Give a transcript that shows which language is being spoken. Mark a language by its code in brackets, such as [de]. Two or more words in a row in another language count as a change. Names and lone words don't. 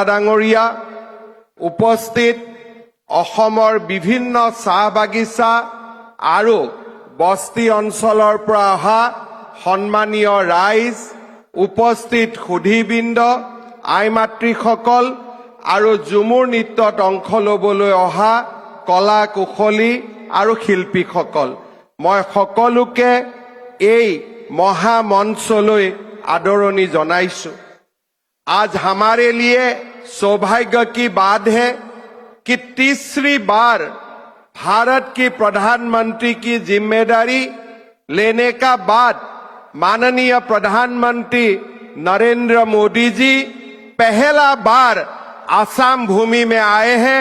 [as] ডাঙৰীয়া, উপস্থিত অসমৰ বিভিন্ন চাহ বাগিচা আৰু বস্তি অঞ্চলৰ পৰা অহা সন্মানীয় ৰাইজ, উপস্থিত সুধীবৃন্দ, আই মাতৃসকল আৰু ঝুমুৰ নৃত্যত অংশ ল'বলৈ অহা কলা কুশলী আৰু শিল্পীসকল, মই সকলোকে এই মহামঞ্চলৈ আদৰণি জনাইছো। [hi] आज हमारे लिए सौभाग्य की बात है कि तीसरी बार भारत की प्रधानमंत्री की जिम्मेदारी लेने का बाद माननीय प्रधानमंत्री नरेंद्र मोदी जी पहला बार आसाम भूमि में आए हैं।